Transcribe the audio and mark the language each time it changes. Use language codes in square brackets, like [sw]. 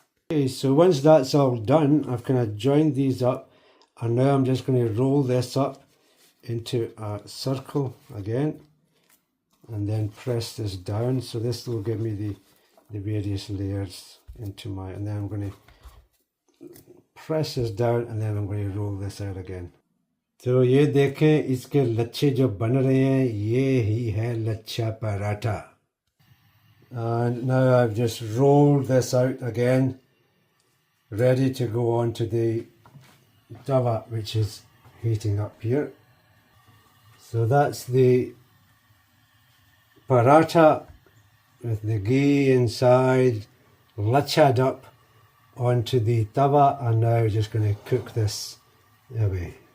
[en] Okay, so once that's all done, I've kind of joined these up, and now I'm just going to roll this up into a circle again and then press this down. So this will give me the various layers into my, and then I'm going to press this down and then I'm going to roll this out again. [hi] तो ये देखें, इसके लच्छे जो बन रहे हैं, ये ही है lachha paratha. [en] And now I've just rolled this out again, ready to go on to the tawa, which is heating up here. So that's the paratha with the ghee inside, lachad up onto the tawa, and now we're just going to cook this away.